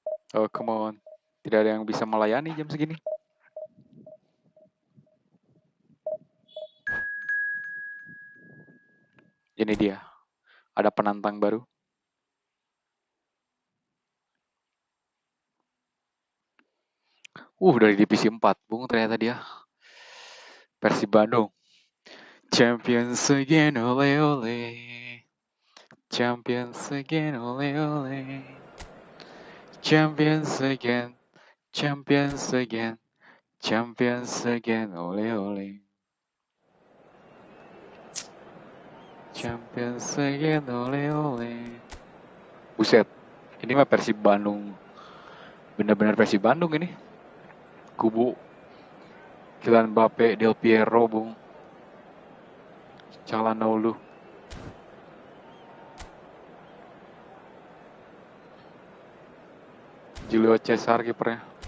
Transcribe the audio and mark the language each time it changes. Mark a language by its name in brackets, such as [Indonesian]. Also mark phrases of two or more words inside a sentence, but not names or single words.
[English] Oh, come on. [Indonesian] Tidak ada yang bisa melayani jam segini. Ini dia. Ada penantang baru. Dari divisi 4, Bung, ternyata dia. Persib Bandung. [English] Champions again, ole ole. Champions again, ole ole. Champions again. Champions again. Champions again, ole ole. Champions again, ole ole. [Indonesian] Buset. Ini mah Persib Bandung. Benar-benar Persib Bandung ini. Kubu Kylian Mbappe, Del Piero, Bung. Calhanoglu. Julio Cesar kipernya.